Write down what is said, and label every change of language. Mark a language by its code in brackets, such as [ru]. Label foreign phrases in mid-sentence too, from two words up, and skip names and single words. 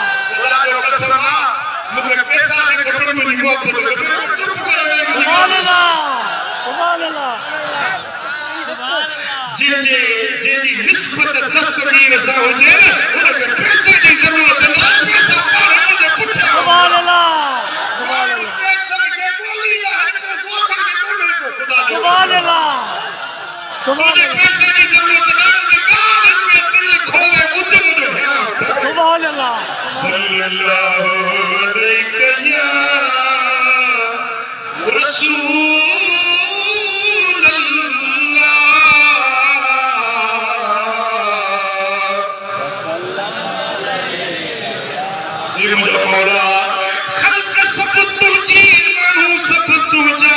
[sd] ख़ुदा जो कसम आहे मूंखे पैसा न कमनि मुंहिंजी मोहबत कयो. चुप करे [ar] سبحان الله سبحان الله. [sd] जंहिंजी निस्बत दस्तगीर सां हुजे न उनखे पैसे जी ज़रूरत न आहे. पैसा पाण मुंहिंजे पुठियां. [ar] سبحان الله سبحان الله سبحان الله سبحان [sd] पैसे जी ज़रूरत न आहे. में दिल खोले ॿुध मुंहिंजो ध्यानु. [ar] سبحان الله. صلى الله عليه يا رسول الله. [sd] ये मुंहिंजो मौला ख़ल्क़ सब तुंहिंजी माण्हू सब तुंहिंजा.